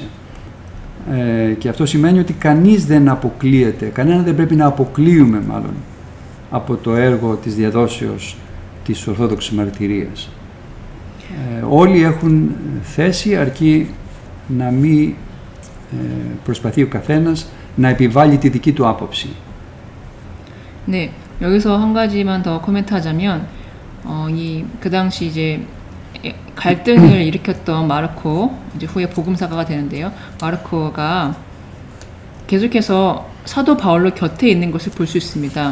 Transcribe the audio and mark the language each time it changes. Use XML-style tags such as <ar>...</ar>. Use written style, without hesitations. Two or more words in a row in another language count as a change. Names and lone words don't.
<el>Και αυτό σημαίνει ότι κανείς δεν αποκλείεται, κανένα δεν πρέπει να αποκλείουμε μάλλον από το έργο της διαδόσεως της Ορθόδοξης Μαρτυρίας. Όλοι έχουν θέση, αρκεί να μην προσπαθεί ο καθένας να επιβάλλει τη δική του άποψη.</el> <ko>네, 여기서 한 가지만 더 코멘트하자면, 그 당시 이제 갈등을 일으켰던 마르코, 이제 후에 복음사가가 되는데요. 마르코가 계속해서 사도 바울로 곁에 있는 것을 볼 수 있습니다.</ko>